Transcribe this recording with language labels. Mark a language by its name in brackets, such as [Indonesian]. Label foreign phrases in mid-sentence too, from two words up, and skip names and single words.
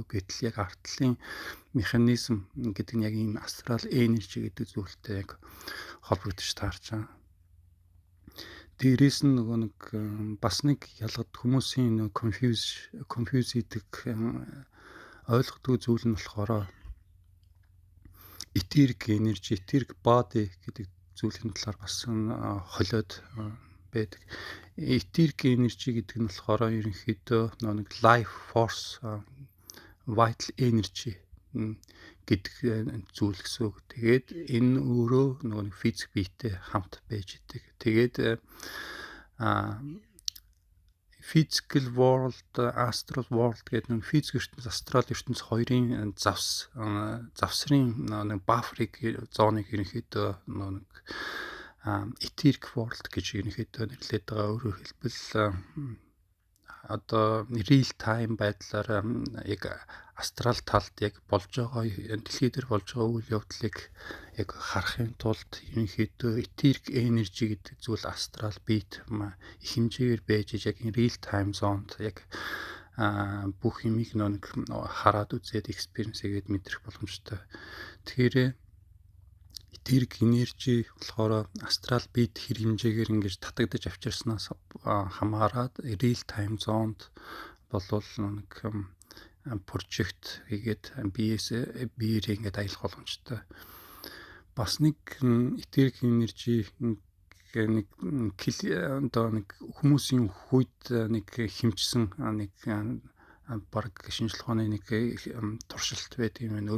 [Mongolian] Гэтэл яг артлын механизм гэдэг нь яг энэ [English] astral energy [Mongolian] гэдэг зүйлтэй яг холбогдож таарч байгаа. Дээрээс нь нэг бас нэг ялгад хүмүүсийн confuse хийдэг ойлгохгүй зүйл нь болохоор [English] etheric energy, etheric body [Mongolian] гэдэг зүйлийн талаар бас холиод байдаг. [English] Etheric energy [Mongolian] гэдэг нь болохоор ерөнхийдөө нэг [English] life force, vital energy [Mongolian] гэдэг зүйл гэсэн үг. Тэгээд энэ өөрөө нэг физик биетэй хамт байж идэг. Тэгээд [English] physical world, astral world [Mongolian] гэдэг нэг физик ертөнц, астрал ертөнц хоёрын завсрын нэг buffer-ыг зооныг ерөнхийдөө нэг [English] etheric world [Mongolian] гэж ерөнхийдөө нэрлэдэг байгаа. Өөрөөр хэлбэл одоо [English] real time [Mongolian] байдлаар яг астрал талд яг болж байгаа дэлхий дээр болж байгаа үйл явдлыг яг харахын тулд ерөнхийдөө [English] etheric energy [Mongolian] гэдэг зүйл астрал биет их хэмжээгээр байж яг энэ [English] real time [Mongolian] зонд яг бүх юмыг нэг хараад үзээд experience хийгээд мэдрэх боломжтой. Тэгэхээр [English] etheric energy [Mongolian] болохоор астрал биет хэр хэмжээгээр ингэж татагдаж авчирснаас хамаарат [English] real time [Mongolian] зонд болвол нэг project хийгээд биеэрээ ингэж аялах боломжтой. Бас нэг [English] etheric energy [Mongolian] нэг хүмүүсийн хувьд нэг хэмжсэн нэг баг шинжлэх ухааны нэг туршилт байдаг юм байна.